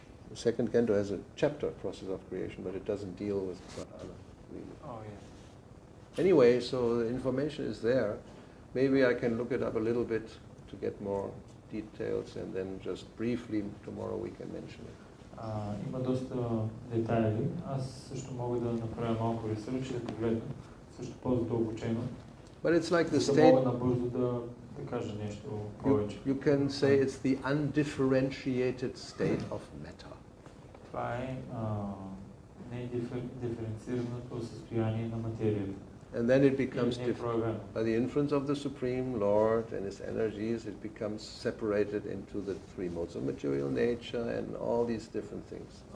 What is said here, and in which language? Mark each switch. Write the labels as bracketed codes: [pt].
[en] The second canto has a chapter, process of creation, but it doesn't deal with pradana, really. Oh, yes. Anyway, so the information is there. Maybe I can look it up a little bit to get more details, and then just briefly tomorrow we can mention it. [bg] Има доста детайли. Аз също мога да направя малко ресърч и да погледна също по-задълбочено. [en] But it's like the [bg] да [en] state. [bg] Мога набързо да кажа нещо повече. [en] You can say it's the undifferentiated state of matter. [bg] Това е недиференцираното състояние на материята. [en] And then it becomes different. By the influence of the Supreme Lord and His energies, it becomes separated into the three modes of material nature and all these different things.